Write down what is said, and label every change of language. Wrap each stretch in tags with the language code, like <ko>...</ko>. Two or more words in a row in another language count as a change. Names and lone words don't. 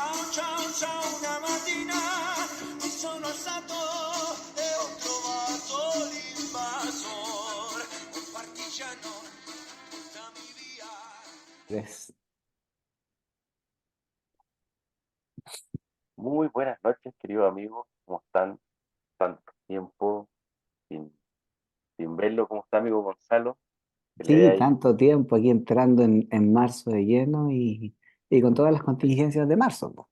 <it>ciao, ciao, una mattina mi sono alzato e ho trovato l'invasor, un partigiano, portami via.</it> <es>Tres. Muy buenas noches, queridos amigos. ¿Cómo están? Tanto tiempo sin, sin verlo. ¿Cómo está, amigo Gonzalo? ¿Qué le Sí, ha ido? tanto tiempo aquí entrando en marzo de lleno y con todas las contingencias de marzo, po.</es>